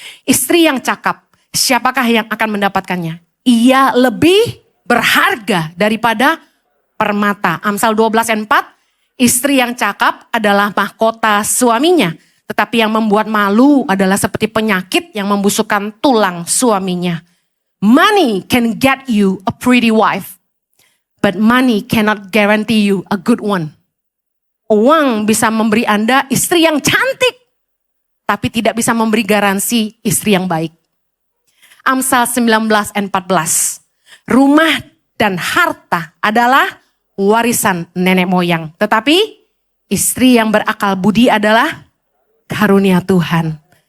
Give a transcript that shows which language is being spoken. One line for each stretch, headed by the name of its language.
Indonesian: Istri yang cakap, siapakah yang akan mendapatkannya? Ia lebih berharga daripada permata. Amsal 12 ayat 4. Istri yang cakap adalah mahkota suaminya. Tetapi yang membuat malu adalah seperti penyakit yang membusukkan tulang suaminya.
English: Money can get you a pretty wife. But money cannot guarantee you a good one.
Indonesian: Uang bisa memberi Anda istri yang cantik, tapi tidak bisa memberi garansi istri yang baik. Amsal 19 ayat 14. Rumah dan harta adalah warisan nenek moyang. Tetapi istri yang berakal budi adalah karunia Tuhan.